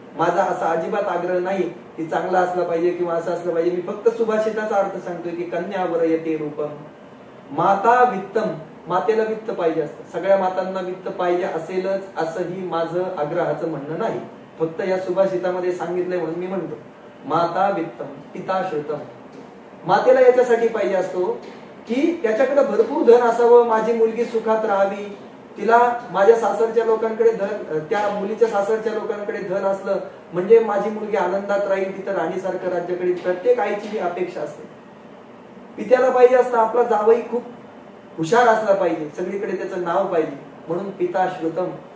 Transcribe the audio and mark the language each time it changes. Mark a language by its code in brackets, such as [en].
[mr] माझा असा अजिबात आग्रह नाही की चांगला असला पाहिजे किंवा असं असलं पाहिजे. मी फक्त सुभाषिताचा अर्थ सांगतोय की [sa] कन्या वरयते रूपम. माता वित्तम. [mr] मातेला वित्त पाहिजे असतं. सगळ्या मातांना वित्त पाहिजे असेलच असंही माझं आग्रहाचं म्हणणं नाही. फक्त या सुभाषितामध्ये सांगितलंय म्हणून मी म्हणतो. [sa] माता वित्तम पिता श्रुतम. [mr] मातेला याच्यासाठी पाहिजे असतो की त्याच्याकडे भरपूर धन असावं, माझी मुलगी सुखात राहावी, तिला माझ्या सासरच्या लोकांकडे धन, त्या मुलीच्या सासरच्या लोकांकडे धन असलं म्हणजे माझी मुलगी आनंदात राहील, तिथं राणीसारखं राज्याकडे. प्रत्येक आईची ही अपेक्षा असते. पित्याला पाहिजे असतं आपला जावई खूप हुशार असला पाहिजे, सगळीकडे त्याचं नाव पाहिजे, म्हणून [sa] पिता श्रुतम.